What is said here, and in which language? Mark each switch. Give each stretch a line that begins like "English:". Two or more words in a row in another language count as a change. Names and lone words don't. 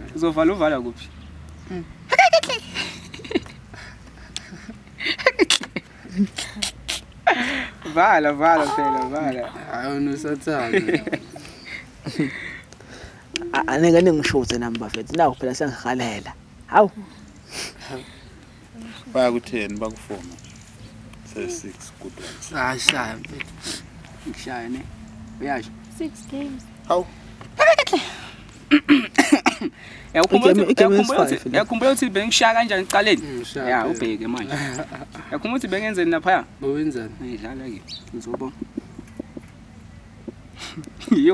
Zulu: Uzovala uvala kuphi? Vala phela, vala. Hayi unosathane. Anenge ningishuthe nami bafethu. Nawu phela sengihalela. Hawu. Baya ku10 baku4.
English: Say 6 good ones.
Zulu: Shaya mfethu. Ngishaya ne. Uyasho?
English: 6 games.
Zulu: Hawu. Yakhumbula ukuthi bengishaya kanjani ecaleni? Ya ubheke manje. Yakhumbula ukuthi bengenzeni lapha? Bowenzani? Ngidlala ke. Ngizobona. Yo.